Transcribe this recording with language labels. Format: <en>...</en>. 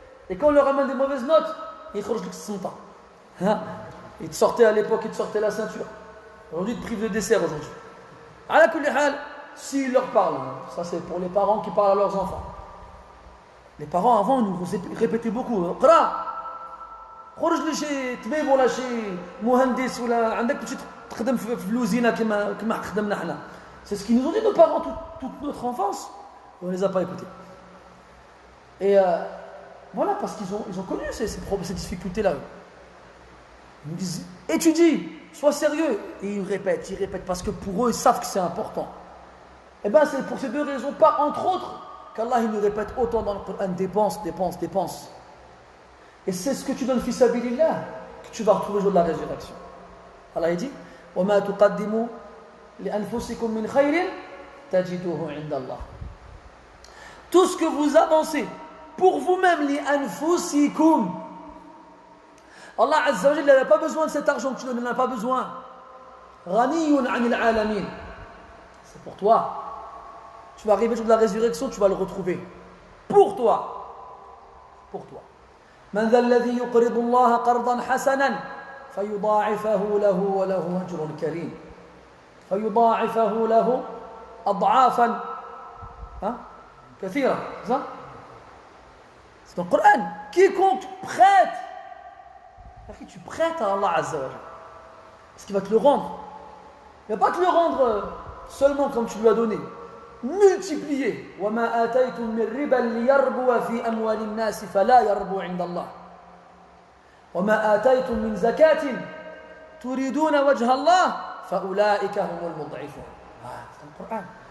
<fr>Et quand on leur ramène des mauvaises notes, ils ne sont pas. Ils te sortaient à l'époque, ils te sortaient la ceinture. Aujourd'hui, ils te privent de dessert aujourd'hui.</fr> <ar>Ala kulli hal,</ar> <fr>s'ils leur parlent, ça c'est pour les parents qui parlent à leurs enfants. Les parents avant, ils nous répétaient beaucoup.</fr> <ar>Qra, خرج لي شي طبيب ولا شي مهندس ولا عندك تمشي تخدم في الوزينه كما خدمنا حنا.</ar> <fr>C'est ce qu'ils nous ont dit nos parents toute notre enfance. On ne les a pas écoutés. Et voilà, parce qu'ils ont connu ces difficultés-là. Ils nous disent, étudie, sois sérieux. Et ils répètent, parce que pour eux, ils savent que c'est important. Et bien, c'est pour ces deux raisons, pas entre autres, qu'Allah il nous répète autant dans le Coran, dépense. Et c'est ce que tu donnes fi sabilillah que tu vas retrouver le jour de la résurrection. Allah il dit,</fr> <ar>وَمَا تُقَدِّمُوا لِأَنفُسِكُم مِّنْ خَيْرٍ تَجِدُوهُ عِندَ اللَّهِ.</ar> <fr>Tout ce que vous avancez pour vous-même,</fr> <ar>li anfusikum.</ar> <fr>Allah Azza wa Jalla n'a pas besoin de cet argent que tu donnes, il n'en a pas besoin.</fr> <ar>Ghaniyun anil alamin.</ar> <fr>C'est pour toi. Tu vas arriver le jour de la résurrection, tu vas le retrouver. Pour toi. Pour toi.</fr> <ar>من ذا الذي يقرض الله قرضا حسنا فيضاعفه له وله أجر كريم. فيضاعفه له أضعافا كثيرة.</ar> <fr>C'est ça? C'est dans le Coran. Quiconque prête, tu prêtes à Allah Azza wa Jalla. Parce qu'il va te le rendre. Il ne va pas te le rendre seulement comme tu lui as donné. Multiplié.</fr> <ar>وَمَا آتَيْتُم مِّن رِّبًا لِيَرْبُوَ فِي أَمْوَالِ النَّاسِ فَلَا يَرْبُو عِندَ اللَّهِ وَمَا آتَيْتُم مِّن زَكَاةٍ تُرِيدُونَ وَجْهَ اللَّهِ فَأُولَٰئِكَ هُمُ الْمُضْعِفُونَ.</ar> <fr>C'est le Coran.</fr>